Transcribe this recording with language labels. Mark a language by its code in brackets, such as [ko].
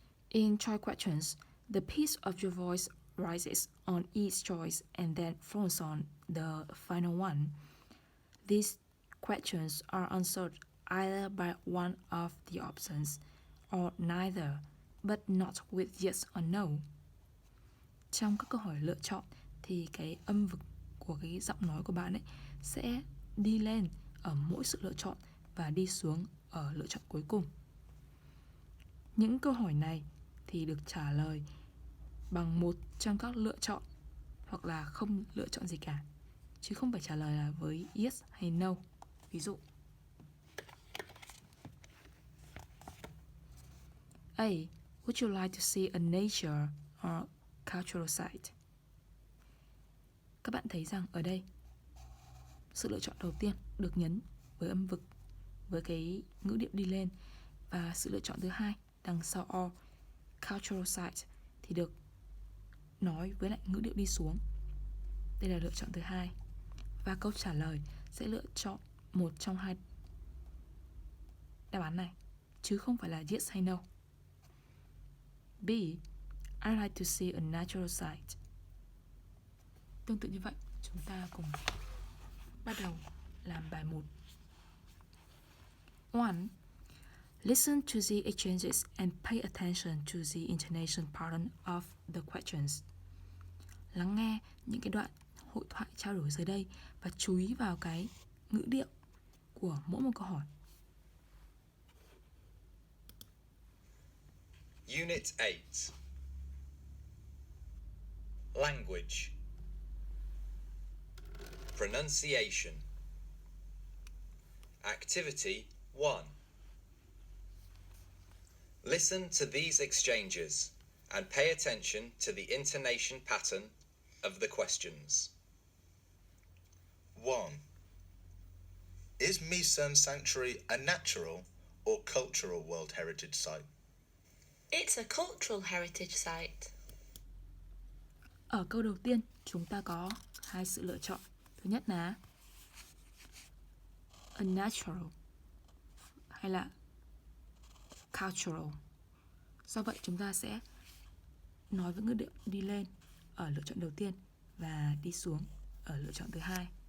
[en] In choice questions, the pitch of your voice rises on each choice and then falls on the final one. These questions are answered either by one of the options or neither, but not with yes or no. [vi] Trong các câu hỏi lựa chọn thì cái âm vực của cái giọng nói của bạn ấy sẽ đi lên ở mỗi sự lựa chọn và đi xuống ở lựa chọn cuối cùng. Những câu hỏi này thì được trả lời bằng một trong các lựa chọn hoặc là không lựa chọn gì cả, chứ không phải trả lời là với yes hay no. Ví dụ, A. [en] Would you like to see a nature or cultural site? [vi] Các bạn thấy rằng ở đây sự lựa chọn đầu tiên được nhấn với âm vực, với cái ngữ điệu đi lên, và sự lựa chọn thứ hai đằng sau or, cultural site, thì được nói với lại ngữ điệu đi xuống. Đây là lựa chọn thứ hai. Và câu trả lời sẽ lựa chọn một trong hai đáp án này, chứ không phải là yes hay no. [en] B. I like to see a natural sight. [vi] Tương tự như vậy, chúng ta cùng bắt đầu làm bài 1. 1. [en] Listen to the exchanges and pay attention to the intonation pattern of the questions. [vi] Lắng nghe những cái đoạn hội thoại trao đổi dưới đây và chú ý vào cái ngữ điệu của mỗi một câu hỏi. [en] Unit 8. Language. Pronunciation. Activity 1. Listen to these exchanges and pay attention to the intonation pattern of the questions. 1. Is Misan Sanctuary a natural or cultural World Heritage Site? It's a cultural heritage site. [vi] Ở câu đầu tiên, chúng ta có hai sự lựa chọn. Thứ nhất là a natural hay là cultural. Do vậy chúng ta sẽ nói với ngữ điệu đi lên ở lựa chọn đầu tiên và đi xuống ở lựa chọn thứ hai.